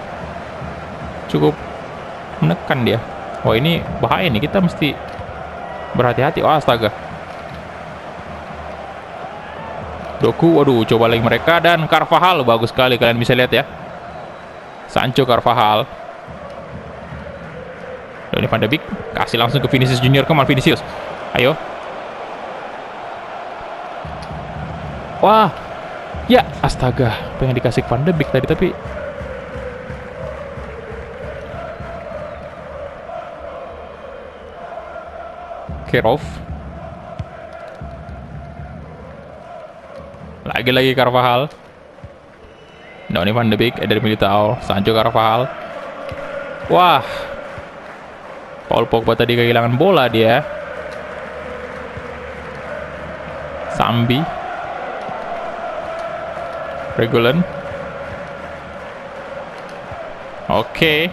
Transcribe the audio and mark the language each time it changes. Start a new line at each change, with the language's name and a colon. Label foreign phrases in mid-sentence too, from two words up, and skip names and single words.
Indonesian: Cukup menekan dia. Wah, ini bahaya nih. Kita mesti berhati-hati. Oh, astaga. Doku, waduh, coba lagi mereka. Dan Carvajal, bagus sekali, kalian bisa lihat ya. Sancho Carvajal. Donny van de Beek, kasih langsung ke Vinicius Junior.
English: Come on,
Indonesian: Vinicius. Ayo. Wah. Ya, astaga. Pengen dikasih Van de Beek tadi, tapi Kerov. Lagi-lagi Carvajal. Donny van de Beek, Eder Militao, Sancho Carvajal. Wah. Paul Pogba tadi kehilangan bola dia. Sambi. Regulan. Oke.